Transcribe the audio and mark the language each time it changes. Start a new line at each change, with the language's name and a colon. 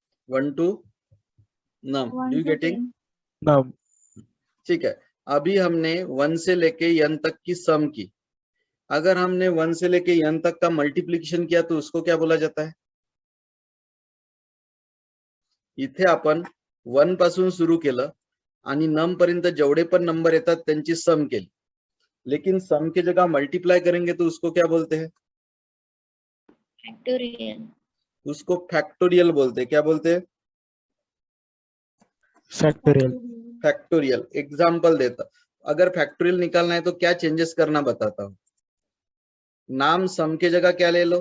English: 1 to नम. Do getting? Now,
Hindi: ठीक है. अभी हमने 1 से लेके n तक की सम की. अगर हमने 1 से लेके n तक का मल्टिप्लिकेशन किया तो उसको क्या बोला जाता है?
Marathi: इथे आपण 1 पासून सुरू केलं आणि नम पर्यंत जेवढे पण नंबर येतात त्यांची सम केली.
Hindi: लेकिन सम की जगह मल्टीप्लाई करेंगे तो उसको क्या बोलते हैं?
English: Factorial.
Hindi: उसको फैक्टोरियल बोलते हैं. क्या बोलते हैं?
English: factorial.
Hindi: फैक्टोरियल. एग्जाम्पल देता. अगर फैक्टोरियल निकालना है तो क्या चेंजेस करना बताता हूं. नाम सम के जगह क्या ले लो?